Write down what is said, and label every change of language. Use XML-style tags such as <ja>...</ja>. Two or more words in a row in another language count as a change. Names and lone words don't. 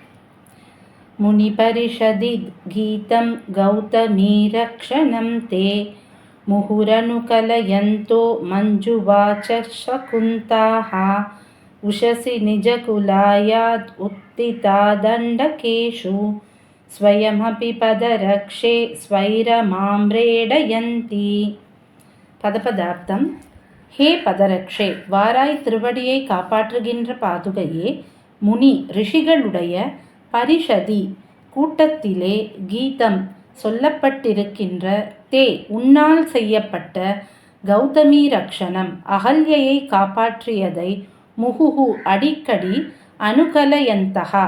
<sa>मुनिपरिषदि गीतं गौतमीरक्षणं ते मुहुरनुकलयन्तो मञ्जुवाचः शकुन्ताः उषसि निजकुलायाद् उत्थिता दण्डकेषु स्वयमपि पदरक्षे स्वैरमाम्रेडयन्ति.</sa> <ta>பதபதார்த்தம்.</ta> <sa>हे पदरक्षे,</sa> <ta>வாராய் திருவடியை காப்பாற்றுகின்ற பாதுகையே, முனி ரிஷிகளுடைய பரிஷதி கூட்டத்திலே கீதம் சொல்லப்பட்டிருக்கின்ற தே உன்னால் செய்யப்பட்ட கௌதமி ரக்ஷணம் அகல்யையை காப்பாற்றியதை முகுகு அடிக்கடி அனுகலயந்தகா</ta>